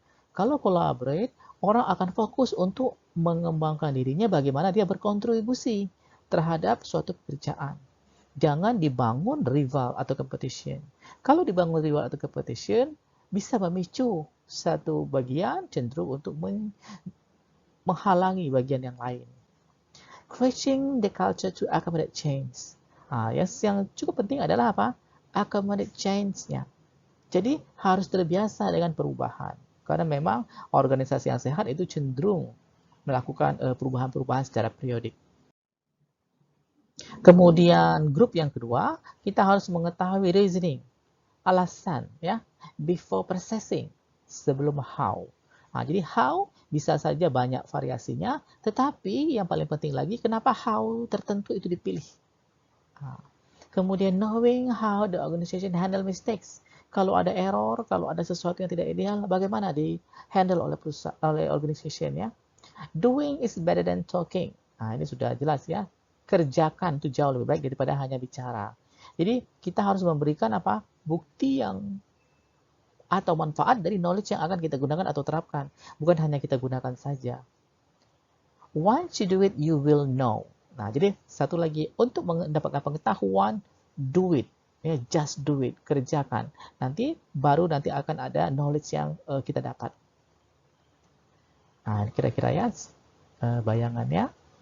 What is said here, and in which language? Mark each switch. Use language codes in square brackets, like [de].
[id] Kalau collaborate, orang akan fokus untuk mengembangkan dirinya bagaimana dia berkontribusi terhadap suatu pekerjaan. Jangan dibangun rival atau competition. Kalau dibangun rival atau competition, bisa memicu satu bagian cenderung untuk menghalangi bagian yang lain. [en] Creating the culture to accommodate change. [id] Yang cukup penting adalah apa? Accommodate change-nya. Jadi harus terbiasa dengan perubahan. Karena memang organisasi yang sehat itu cenderung melakukan perubahan-perubahan secara periodik. Kemudian grup yang kedua, kita harus mengetahui reasoning, alasan ya, [en] before processing, [id] sebelum how. Jadi how bisa saja banyak variasinya, tetapi yang paling penting lagi kenapa how tertentu itu dipilih. Kemudian [en] knowing how the organization handle mistakes. [id] Kalau ada error, kalau ada sesuatu yang tidak ideal, bagaimana di handle oleh organization ya. [en] Doing is better than talking. [id] Ini sudah jelas ya. Kerjakan itu jauh lebih baik daripada hanya bicara. Jadi kita harus memberikan apa? Bukti yang atau manfaat dari knowledge yang akan kita gunakan atau terapkan. Bukan hanya kita gunakan saja. [en] Once you do it, you will know. [id] Jadi satu lagi, untuk mendapatkan pengetahuan, do it. Ya, [en] just do it, [id] kerjakan. Baru nanti akan ada knowledge yang kita dapat. Kira-kira ya bayangannya.